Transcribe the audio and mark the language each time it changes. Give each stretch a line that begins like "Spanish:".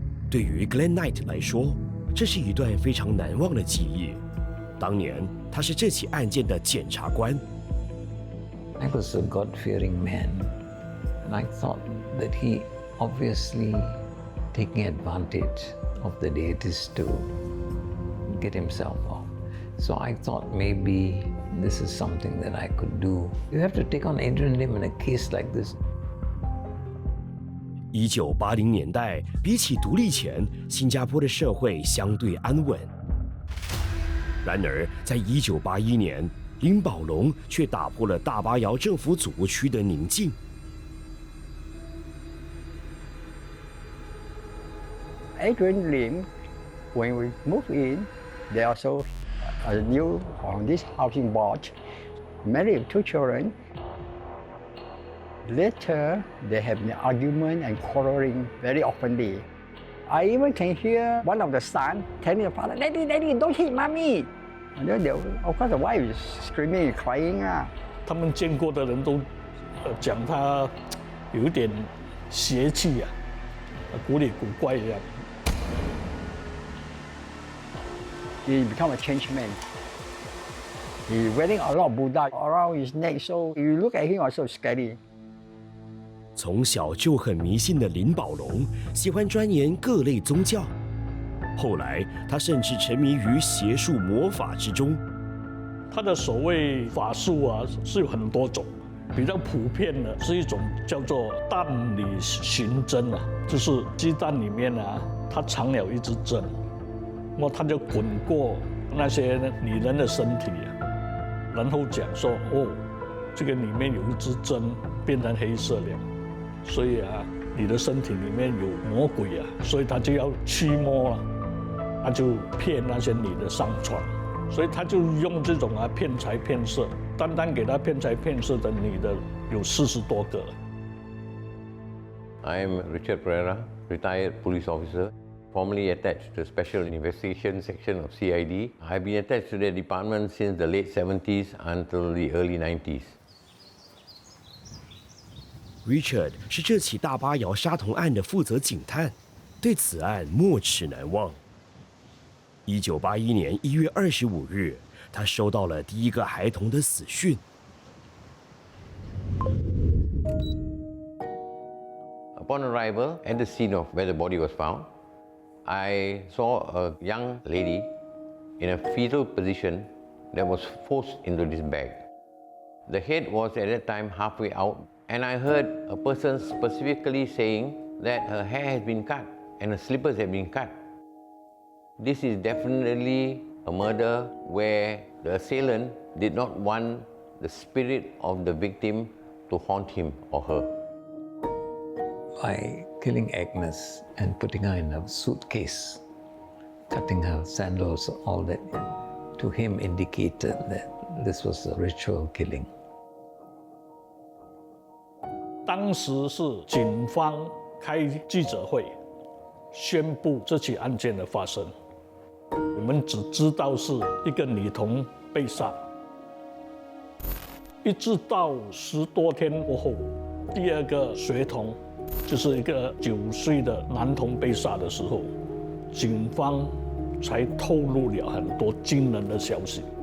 Chinese: 对于 Glenn Knight 来说，这是一段非常难忘的记忆。当年他是这起案件的检察官。
English: I was a God-fearing man, and I thought that he obviously taking advantage of the deities to get himself off. So I thought maybe this is something that I could do. You have to take on Adrian Lim in a case like this.
Chinese: 1980年代，比起独立前，新加坡的社会相对安稳。然而，在1981年，林宝龙却打破了大巴窑政府祖屋区的宁静。
English: Adrian Lim, when we moved in, they also new on this housing board, married 2 children. Later, they have an argument and quarreling very oftenly. I even can hear one of the sons telling the father, "Daddy, Daddy, don't hit mommy." And then of course, the wife is screaming and crying.
Chinese: 他们见过的人都讲他有一点邪气啊，古里古怪一样。
English: He become a changed man. He's wearing a lot of Buddha around his neck, so if you look at him, also scary.
Chinese: 从小就很迷信的林宝龙，喜欢钻研各类宗教。后来，他甚至沉迷于邪术魔法之中。他的所谓法术啊，是有很多种，比较普遍的是一种叫做蛋里寻针啊，就是鸡蛋里面啊，它藏了一支针，然后它就滚过那些女人的身体啊，然后讲说哦，这个里面有一支针变成黑色了，所以啊，你的身体里面有魔鬼啊，所以他就要驱魔了，他就骗那些女的上床，所以他就用这种骗财骗色。单单给他骗财骗色的女的有40多个。
English: I'm Richard Pereira, retired police officer, formerly attached to the Special Investigation Section of CID. I've been attached to the department since the late 70s until the early 90s.
Chinese: Richard 是这起大巴窑杀童案的负责警探，对此案没齿难忘。 1981年1月25日。他收到了第一个孩童的死讯。
English: Upon arrival at the scene of where the body was found, I saw a young lady in a fetal position that was forced into this bag. The head was at that time halfway out, and I heard a person specifically saying that her hair has been cut and her slippers have been cut. This is definitely a murder where the assailant did not want the spirit of the victim to haunt him or her. By killing Agnes and putting her in a suitcase, cutting her sandals, all that, to him indicated that this was a ritual killing.
Chinese: 当时是警方开记者会，宣布这起案件的发生。我们只知道是一个女童被杀，一直到10多天过后，第二个学童，就是一个9岁的男童被杀的时候，警方才透露了很多惊人的消息。